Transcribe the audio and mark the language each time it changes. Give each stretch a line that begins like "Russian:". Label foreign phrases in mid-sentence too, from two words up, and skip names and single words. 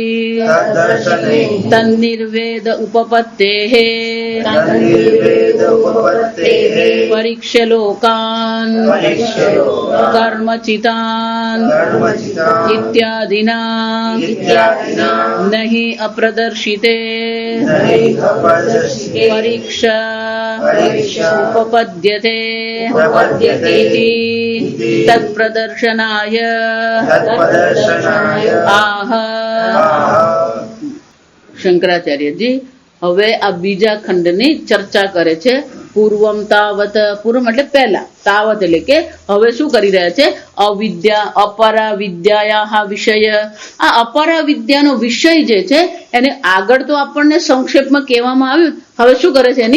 Sanskrit: तन्निर्वेद उपपत्तेः परीक्ष्यलोकान् कर्मचितान् इत्यादिना नहि अप्रदर्शिते परीक्षा उपपद्यते इति तत्प्रदर्शनाय
Gujarati: आह શંકરાચાર્યજી હવે આ બીજા ખંડની ચર્ચા કરે છે.
Sanskrit: पूर्वम तावत,
Gujarati: પૂર્વમ એટલે પહેલા, તાવત એટલે કે હવે શું કરી રહ્યા છે?
Sanskrit: अविद्या अपरा विद्याया विषय.
Gujarati: આ અપરા વિદ્યાનો વિષય જે છે એને આગળ તો આપણને સંક્ષેપમાં કહેવામાં આવ્યું, હવે શું કરે છે?